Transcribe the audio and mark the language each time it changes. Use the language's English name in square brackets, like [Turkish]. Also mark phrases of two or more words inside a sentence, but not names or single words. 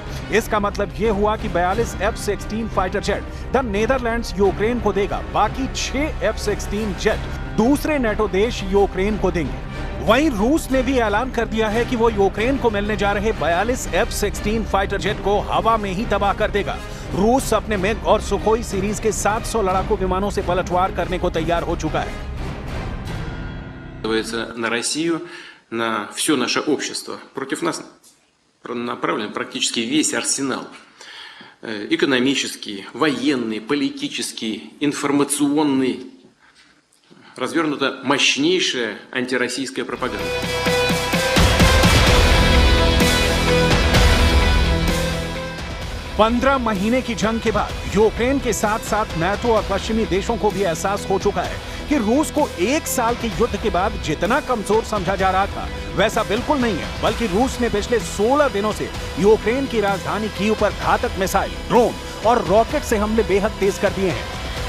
[Hindi] इसका मतलब यह हुआ कि 42 F-16 [English] fighter jet [Hindi] द नीदरलैंड्स यूक्रेन को देगा, बाकी 6 F-16 जेट दूसरे नेटो देश यूक्रेन को देंगे। वहीं रूस ने भी ऐलान कर दिया है कि वो यूक्रेन को मिलने जा रहे 42 F-16 [English] fighter jet [Hindi] को हवा में ही तबाह कर देगा। रूस अपने मिग और सुखोई सीरीज के 700 लड़ाकू विमानों से पलटवार करने को तैयार हो चुका है। [Russian] На Россию, на все наше общество. Против нас направлен практически весь арсенал. Экономический, военный, политический, информационный. Развернута мощнейшая антироссийская пропаганда. [Hindi] पंद्रह महीने की जंग के बाद यूक्रेन के साथ साथ नाटो और पश्चिमी देशों को भी एहसास हो चुका है कि रूस को 1 साल के युद्ध के बाद जितना कमजोर समझा जा रहा था वैसा बिल्कुल नहीं है, बल्कि रूस ने पिछले 16 दिनों से यूक्रेन की राजधानी कीव पर घातक मिसाइल, ड्रोन और रॉकेट से हमले बेहद तेज कर दिए हैं।